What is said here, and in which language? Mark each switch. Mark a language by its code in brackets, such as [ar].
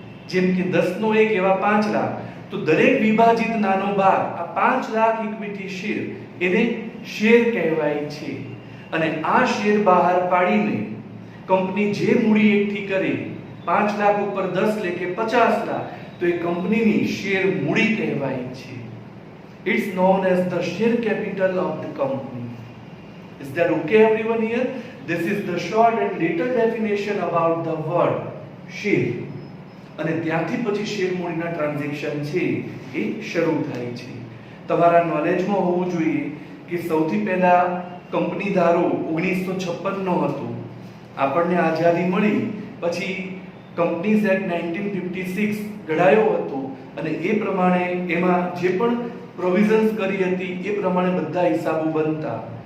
[gu] જેમ કે 10 નો 1 એવા 5 લાખ, તો દરેક વિભાજિત નાનો ભાગ આ 5 લાખ ઇક્વિટી શેર એને શેર કહેવાય છે. અને આ શેર બહાર પાડીને કંપની જે મૂડી એકઠી કરે 5 લાખ ઉપર 10 લેખે 50 લાખ, તો એ કંપનીની શેર મૂડી કહેવાય છે. [en] It's known as the share capital of the company. Is that okay everyone here? This is the short and little definition about the word share. [gu] અને ત્યાંથી પછી શેર મૂડીના ટ્રાન્ઝેક્શન છે એ શરૂ થાય છે. તમારા નોલેજમાં હોવું જોઈએ કે સૌથી પહેલા કંપની ધારો 1956 નો હતો. આપણને આઝાદી મળી પછી કંપનીઝ એક્ટ 1956 ઘડાયો હતો અને એ પ્રમાણે એમાં જે પણ પ્રોવિઝન્સ કરી હતી એ પ્રમાણે બધા હિસાબો બનતા.